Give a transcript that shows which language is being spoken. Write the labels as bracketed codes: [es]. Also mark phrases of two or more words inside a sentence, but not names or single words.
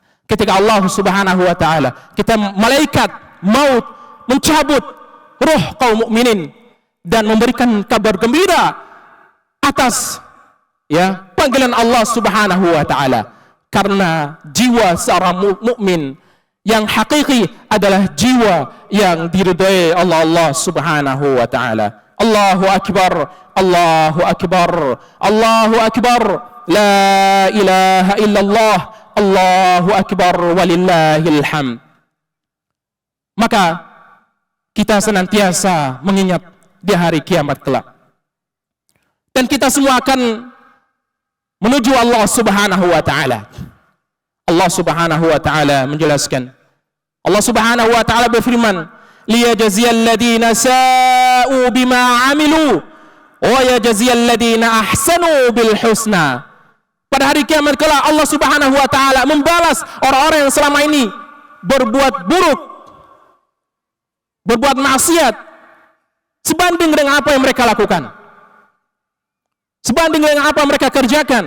[id] Ketika [ar] الله سبحانه وتعالى, [id] kita malaikat maut mencabut ruh kaum mukminin dan memberikan kabar gembira atas panggilan [ar] الله سبحانه وتعالى. [id] Karena jiwa seorang mukmin yang hakiki adalah jiwa yang diridhai [ar] الله سبحانه وتعالى. الله أكبر الله أكبر الله أكبر لا إله إلا الله الله أكبر ولله الحمد. [id] Maka kita senantiasa mengingat di hari kiamat kelak, dan kita semua akan menuju [ar] الله سبحانه وتعالى. الله سبحانه وتعالى [id] menjelaskan, [ar] الله سبحانه وتعالى [id] berfirman, [ar] ليجزي الذين أساءوا بما عملوا ويجزي الذين أحسنوا بالحسنى. [id] Pada hari kiamat kelak [ar] الله سبحانه وتعالى [id] membalas orang-orang yang selama ini berbuat buruk, berbuat maksiat, sebanding dengan apa yang mereka lakukan, sebanding dengan apa mereka kerjakan.